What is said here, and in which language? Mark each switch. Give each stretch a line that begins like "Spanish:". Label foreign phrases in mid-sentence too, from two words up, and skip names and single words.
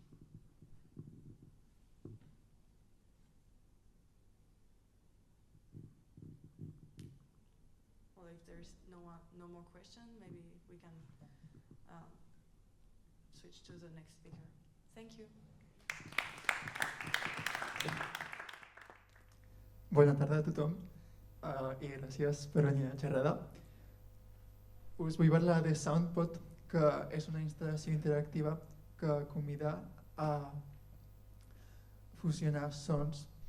English: Well, if there's no more question, maybe we can switch to the next speaker. Thank you.
Catalan: Bona tarda a tothom i gràcies per venir a xerrada. Us vull parlar de SoundPod, que és una instal·lació interactiva que convida a fusionar sons.